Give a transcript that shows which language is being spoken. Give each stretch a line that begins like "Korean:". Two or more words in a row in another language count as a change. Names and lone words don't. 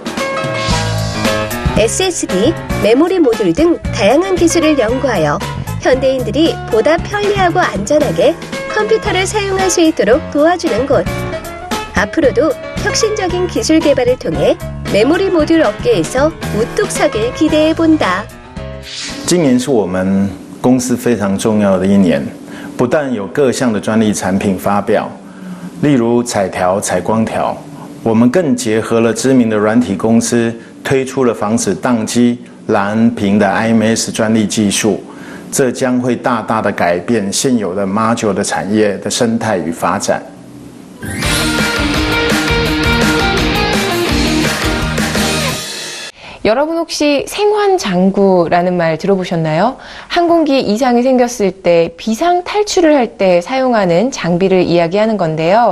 Korean: SSD, 메모리 모듈 등 다양한 기술을 연구하여 현대인들이 보다 편리하고 안전하게 컴퓨터를 사용할 수 있도록 도와주는 곳. 앞으로도 혁신적인 기술 개발을 통해 메모리 모듈 업계에서 우뚝 서길 기대해 본다.
Chinese: 今年是我们公司非常重要的一年，不但有各项的专利产品发表，例如彩条、采光条，我们更结合了知名的软体公司，推出了防止宕机、蓝屏的 IMS 专利技术，这将会大大的改变现有的 Module 的产业的生态与发展。
Korean: 여러분 혹시 생환장구라는 말 들어보셨나요? 항공기 이상이 생겼을 때 비상 탈출을 할 때 사용하는 장비를 이야기하는 건데요.